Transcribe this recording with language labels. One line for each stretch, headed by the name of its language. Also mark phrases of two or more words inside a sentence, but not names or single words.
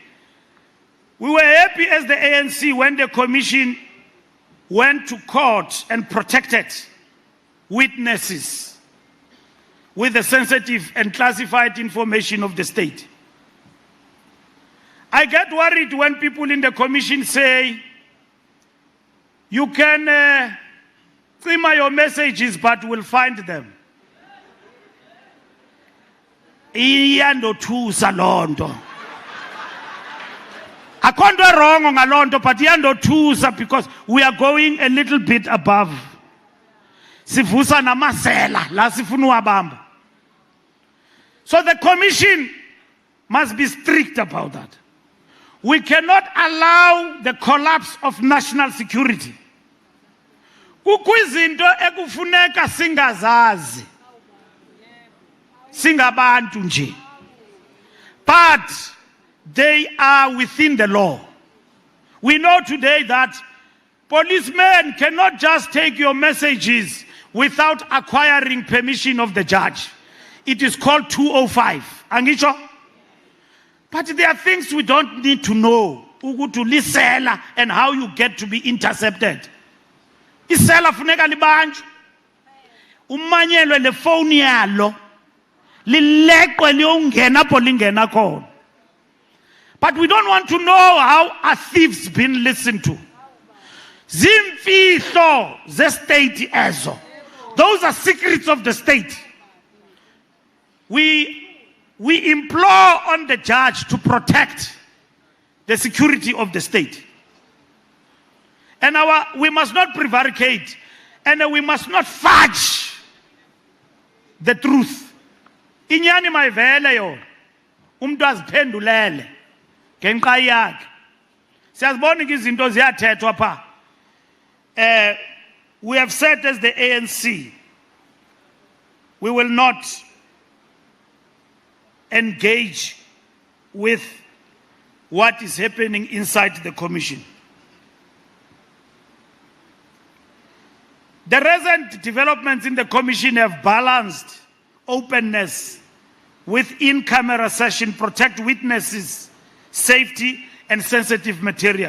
English: We were happy as the ANC when the Commission went to court and protected witnesses with the sensitive and classified information of the state. I get worried when people in the Commission say, you can clear your messages, but we'll find them.
Xhosa: Iyandothusa lonto. Akho nto
English: wrong ngalonto, but iyandothusa because we are going a little bit above.
Xhosa: Sivusa namasela la sifuna uwabamba.
English: So the Commission must be strict about that. We cannot allow the collapse of national security.
Xhosa: Kukho izinto ekufuneka singazazi. Singabantu nje.
English: But they are within the law. We know today that policemen cannot just take your messages without acquiring permission of the judge. It is called 205. Angisho? But there are things we don't need to know.
Xhosa: Ugutu lisela
English: and how you get to be intercepted.
Xhosa: Isela funeka libanjwe. Umanyelwe le phone yalo. Lileqwe liyongena apho lingena khona.
English: But we don't want to know how a thief's been listened to.
Xhosa: Zimfihlo ze state ezo.
English: Those are secrets of the state. We implore on the judge to protect the security of the state. And we must not prevaricate, and we must not fudge the truth.
Xhosa: Inyani mayivele yo. Umuntu aziphendulele ngenxa yakhe. Siyazibona izinto ziyathethwa pha.
English: We have said as the ANC, we will not engage with what is happening inside the Commission. The recent developments in the Commission have balanced openness with in-camera session, protect witnesses, safety, and sensitive material.